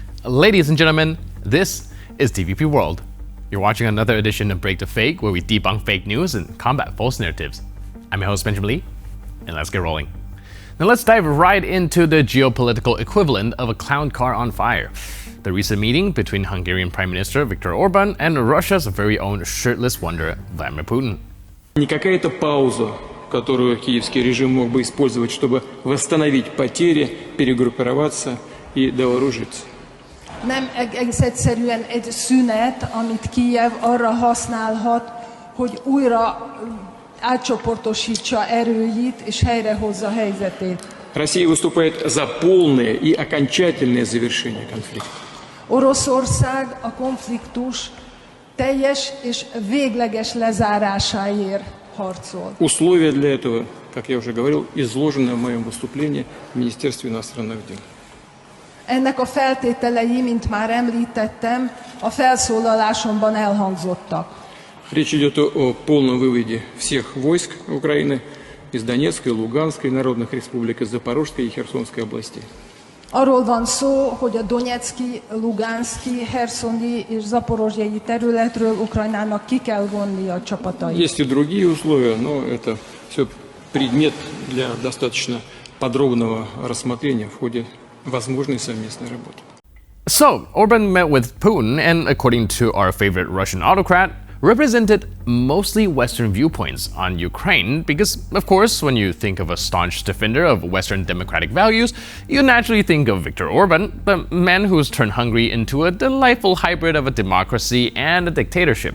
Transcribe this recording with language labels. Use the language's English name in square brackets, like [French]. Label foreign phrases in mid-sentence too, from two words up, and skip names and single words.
[English] Ladies and gentlemen, this is TVP World. You're watching another edition of Break the Fake, where we debunk fake news and combat false narratives. I'm your host, Benjamin Lee, and let's get rolling. Now let's dive right into the geopolitical equivalent of a clown car on fire. The recent meeting between Hungarian Prime Minister Viktor Orban and Russia's very own shirtless wonder, Vladimir Putin. [Russian] Не какая-то пауза, которую киевский режим mог бы использовать, чтобы восстановить потери, перегруппироваться и довооружиться. [Hungarian] Nem egész egyszerűen egy szünet, amit Kijev arra használhat, hogy újra átcsoportosítsa erőit és helyrehozza a helyzetét. [Russian] Россия выступает за полное и окончательное завершение конфликта. [Hungarian] Oroszország a konfliktus teljes és végleges lezárásáért harcol. [Russian] Условия для этого, как я уже говорил, изложены в моем выступлении в Министерстве иностранных дел. [Hungarian] Ennek a feltételei, mint már említettem, a felszólalásomban elhangzottak. [Russian] Речь идет о полном выводе всех войск Украины из Донецкой, Луганской, народных республик, из Запорожской и Херсонской областей. [Hungarian] Arról van szó, hogy a Donecki, Luganszki, Herszoni és Zaporozsjai területről Ukrajnának ki kell vonni a csapatait. [Russian] Есть и другие условия, но это все предмет для достаточно подробного рассмотрения в ходе возможной совместной работы. [English] So, Orban met with Putin and, according to our favorite Russian autocrat, represented mostly Western viewpoints on Ukraine because, of course, when you think of a staunch defender of Western democratic values, you naturally think of Viktor Orban, the man who's turned Hungary into a delightful hybrid of a democracy and a dictatorship.